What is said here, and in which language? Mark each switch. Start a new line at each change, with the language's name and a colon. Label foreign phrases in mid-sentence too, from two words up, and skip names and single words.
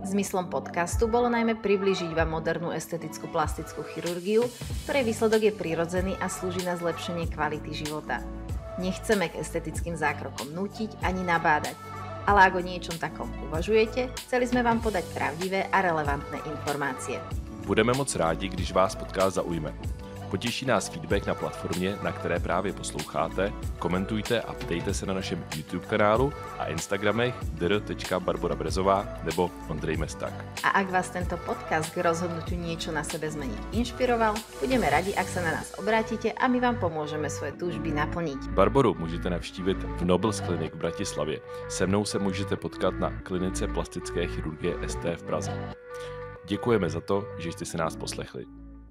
Slovak: Zmyslom podcastu bolo najmä priblížiť vám modernú estetickú plastickú chirurgiu, ktorej výsledok je prirodzený a slúži na zlepšenie kvality života. Nechceme k estetickým zákrokom nútiť ani nabádať, ale ak o niečom takom uvažujete, chceli sme vám podať pravdivé a relevantné informácie.
Czech: Budeme moc rádi, když vás podcast zaujme. Potěší nás feedback na platformě, na které právě posloucháte, komentujte a ptejte se na našem YouTube kanálu a Instagramech dr.barborabrezová nebo Ondrej Mestak.
Slovak: A ak vás tento podcast k rozhodnutiu niečo na sebe zmeniť inšpiroval, budeme radi, ak sa na nás obrátite a my vám pomôžeme svoje túžby naplniť.
Czech: Barboru můžete navštívit v Nobles Clinic v Bratislavě. Se mnou se můžete potkat na klinice plastické chirurgie ST v Praze. Děkujeme za to, že jste si nás poslechli.